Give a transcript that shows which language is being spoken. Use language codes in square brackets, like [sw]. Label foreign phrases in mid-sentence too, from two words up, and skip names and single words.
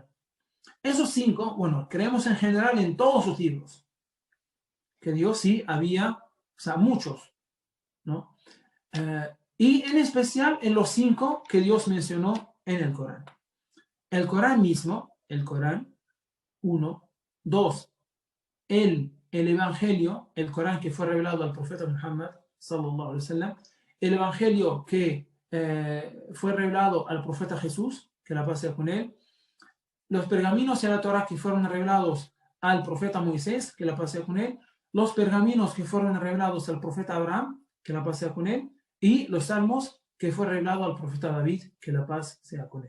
[es] Esos 5, bueno, creemos en general en todos sus libros, que Dios sí había, o sea, muchos, ¿no? Y en especial en los 5 que Dios mencionó en el Corán. El Corán mismo, el Corán, 1, 2, el Evangelio, el Corán que fue revelado al profeta Muhammad, [ar] صلى الله عليه وسلم, [es] el Evangelio que fue revelado al profeta Jesús, que la paz sea con él, los pergaminos de la Torah que fueron revelados al profeta Moisés, que la paz sea con él, los pergaminos que fueron revelados al profeta Abraham, que la paz sea con él, y los salmos que fue revelado al profeta David, que la paz sea con él.